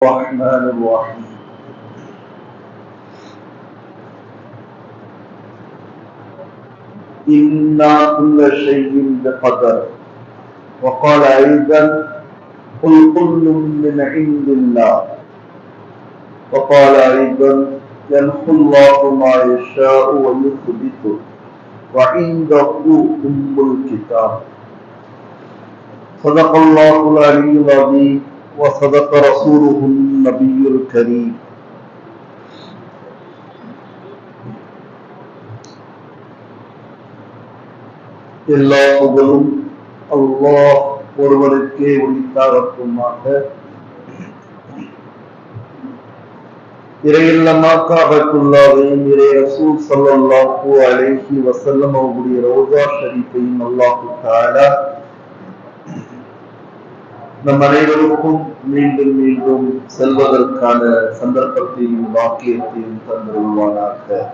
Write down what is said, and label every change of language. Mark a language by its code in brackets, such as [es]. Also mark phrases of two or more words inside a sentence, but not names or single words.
[ar] الرحمن الرحيم إنا كل شيء بقدر وقال أيضا قل كل من عند الله وقال أيضا يمحو الله ما يشاء ويثبت وعنده أم الكتاب صدق الله العلي العظيم وصدق رسوله النبي الكريم. [ta] எல்லா புகழும் அல்லாஹ் ஒருவருக்கே உரித்தாகட்டுமாக. இறையில்லமா காபத்துல்லாஹையும் இறை ரசூல் [ar] صلى الله عليه وسلم [ta] அவர்களுடைய ரோஜா ஷரீஃபையும் [ar] الله تعالى [ta] நம் அனைவருக்கும் மீண்டும் மீண்டும் செல்வதற்கான சந்தர்ப்பத்தையும் வாக்கியத்தையும் தந்துள்வானாக.